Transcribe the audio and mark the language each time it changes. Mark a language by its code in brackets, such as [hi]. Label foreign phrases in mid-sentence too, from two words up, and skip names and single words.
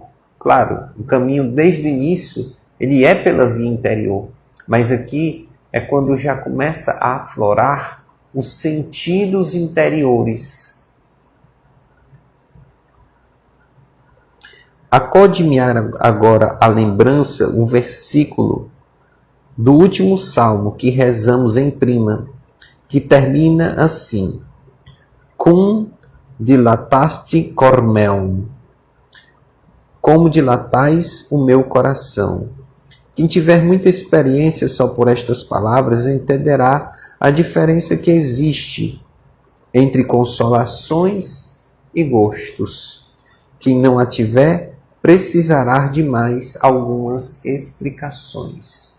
[pt] Claro, o caminho desde o início ele é pela via interior, mas aqui é quando já começa a aflorar os sentidos interiores. Acode-me agora à lembrança um versículo do último salmo que rezamos em prima, que termina assim: [la] Cum dilataste cor meum, [pt] como dilatais o meu coração. Quem tiver muita experiência só por estas palavras entenderá a diferença que existe entre consolações e gostos. Quem não a tiver precisará de mais algumas explicações.